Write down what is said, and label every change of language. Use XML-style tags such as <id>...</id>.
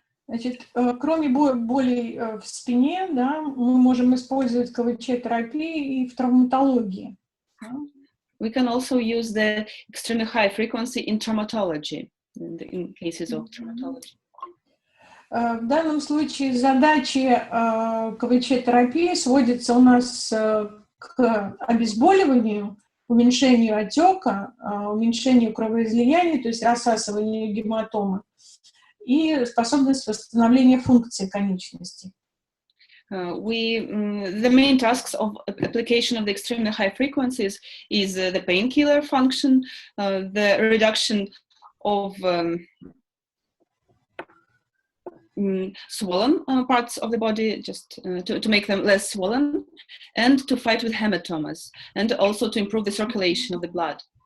<ru>Значит, кроме болей в спине, да, мы можем использовать КВЧ-терапию и в травматологии.</ru> <en>We can also use the extremely high frequency in traumatology, in cases of traumatology.</en> <ru>В данном случае задачи КВЧ-терапии сводятся у нас к обезболиванию, уменьшению отека, уменьшению кровоизлияния, то есть рассасыванию гематомы, и способность восстановления функции конечностей.</ru> <en>The main tasks of application of the extremely high frequencies is the painkiller function, the reduction of swollen parts of the body, just to make them less swollen, and to fight with hematomas, and also to improve the circulation of the blood.</en>